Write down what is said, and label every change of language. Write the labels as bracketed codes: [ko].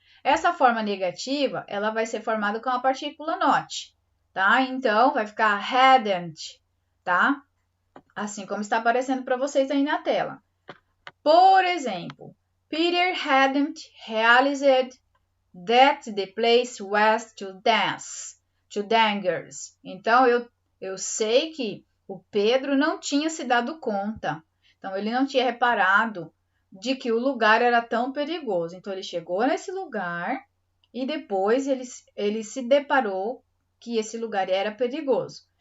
[pt] Essa forma negativa, ela vai ser formada com a partícula not, tá? Então, vai ficar hadn't, tá? Assim como está aparecendo para vocês aí na tela. [en] Por exemplo, Peter hadn't realized that the place was to dangers. [pt] Então, eu sei que o Pedro não tinha se dado conta. Então, ele não tinha reparado de que o lugar era tão perigoso. Então, ele chegou nesse lugar e depois ele se deparou que esse lugar era perigoso.